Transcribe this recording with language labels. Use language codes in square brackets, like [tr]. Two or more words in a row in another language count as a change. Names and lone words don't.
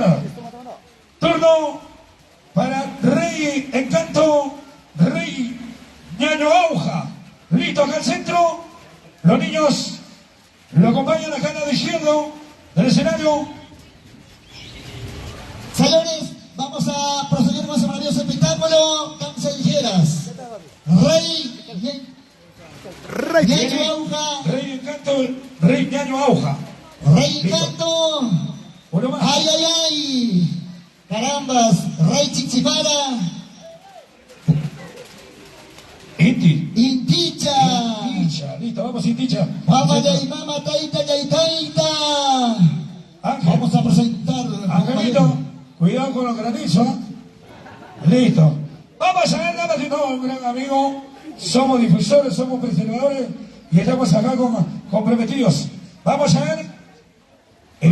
[es] Turno para Rey Encanto, Rey Ñaño Auja. Listo, acá al centro. Los niños lo acompañan acá al lado izquierdo del escenario. Señores, vamos a proceder con ese maravilloso espectáculo. Cancelleras. Rey Ñaño Auja. Rey Encanto, Rey Ñaño Auja. Rey Encanto. Uno más. Ay, ay, ay. Carambas, Rey Chichipara, Inticha, listo, vamos Inticha. Mama de Mama Taita Taita. Vamos a presentar. Angelito, cuidado con los granizos. Listo. Vamos a ver, damas y no, un gran amigo. Somos difusores, somos preservadores y estamos acá comprometidos. Vamos a ver. El